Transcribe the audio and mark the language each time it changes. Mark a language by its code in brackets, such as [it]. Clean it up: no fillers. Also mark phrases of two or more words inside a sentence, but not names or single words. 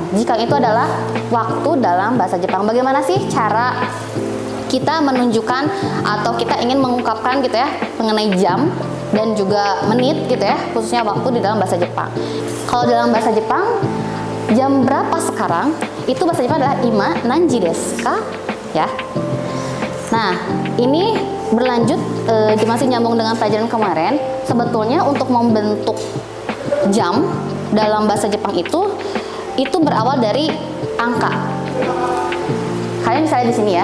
[id] Jikang itu adalah waktu dalam bahasa Jepang. Bagaimana sih cara kita menunjukkan atau kita ingin mengungkapkan gitu ya mengenai jam dan juga menit gitu ya, khususnya waktu di dalam bahasa Jepang. Kalau dalam bahasa Jepang, jam berapa sekarang? Itu bahasa Jepang adalah [ja] 今何時ですか? [id] Ya. Nah, ini berlanjut masih nyambung dengan pelajaran kemarin. Sebetulnya untuk membentuk jam dalam bahasa Jepang itu berawal dari angka. Kalian bisa lihat di sini ya.